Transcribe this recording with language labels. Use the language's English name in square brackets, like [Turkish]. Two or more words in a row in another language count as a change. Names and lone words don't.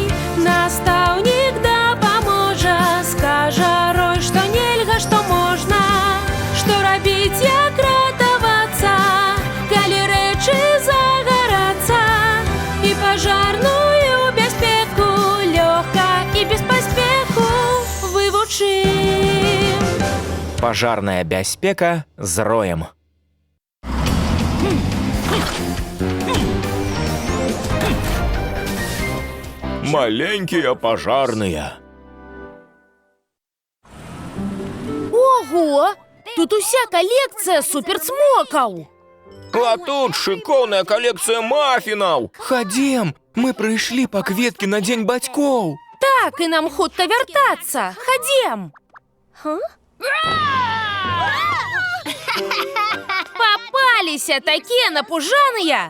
[Belarusian] Настаўнік дапаможа, скажа рой, што нельга, што можна, што рабіць, як ратавацца, калі рэчы загарацца. І пажарную бяспеку лёгка і без паспеху вывучым. Пажарная бяспека з роем. [Russian] Маленькие пожарные. Ого! [Belarusian] Тут уся колекція суперцмокаў. [Russian] А тут шикарная коллекция маффинов. [Belarusian] Ходім, мы прыйшлі па кветкі на дзень бацькоў. Так, і нам хутка вяртацца. Хадзем. Папаліся такія напужаныя.